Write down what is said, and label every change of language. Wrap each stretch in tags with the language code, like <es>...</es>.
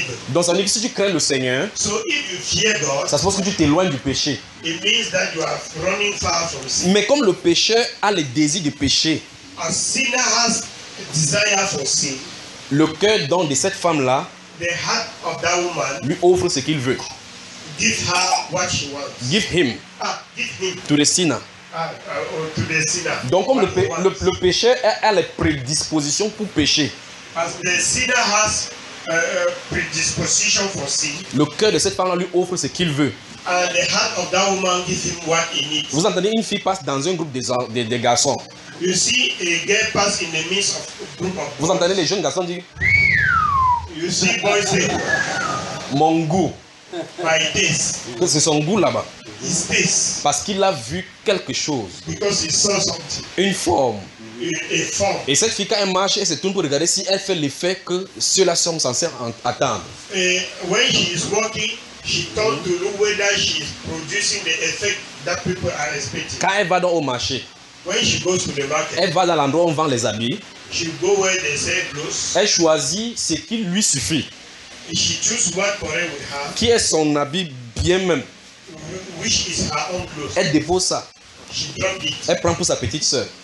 <fr>Donc ça veut dire que si tu crains le Seigneur,</fr> <en>so if you fear God,</en> <fr>ça se pense que tu t'éloignes du péché.</fr> <en>It means that you are running far from sin.</en> <fr>Mais comme le pécheur a le désir de péché,</fr> <en>a sinner has desire for sin,</en> <fr>le cœur donc de cette femme-là</fr> <en>the heart of that woman</en> <fr>lui offre ce qu'il veut.</fr> <en>Give her what she wants. Give him to the sinner. To the sinner.</en> <fr>Donc comme le pécheur a les prédispositions pour pécher,</fr> <en>as the sinner has a predisposition for sin,</en> <fr>le cœur de cette femme lui offre ce qu'il veut.</fr> <en>The heart of that woman gives him what he needs.</en> <fr>Vous entendez, une fille passe dans un groupe de garçons.</fr> <en>You see a girl pass in the midst of group of</en> <fr>vous entendez boys. Les jeunes garçons disent.</fr> <en>You see boys say</en> <fr>mon goût.</fr> <en>My taste.</en> <fr>Que c'est son goût là-bas.</fr> <en>His taste.</en> <fr>Parce qu'il a vu quelque chose.</fr> <en>Because he saw something.</en> <fr>Une forme. Une forme. Et cette fille quand elle marche, elle se tourne pour regarder si elle fait l'effet que ceux-là sont censés attendre.</fr> <en>And when she is walking, she turns to look whether she is producing the effect that people are expecting.</en> <fr>Quand elle va dans au marché,</fr> <en>when she goes to the market,</en> <fr>elle va dans l'endroit où on vend les habits.</fr> <en>She go where they sell clothes.</en> <fr>Elle choisit ce qui lui suffit.</fr> <en>She choose what for her with her.</en> <fr>Qui est son habit bien même.</fr> <en>Which is her own clothes.</en> <fr>Elle dépose ça.</fr> <en>She drop it.</en> <fr>Elle prend pour sa petite sœur.</fr>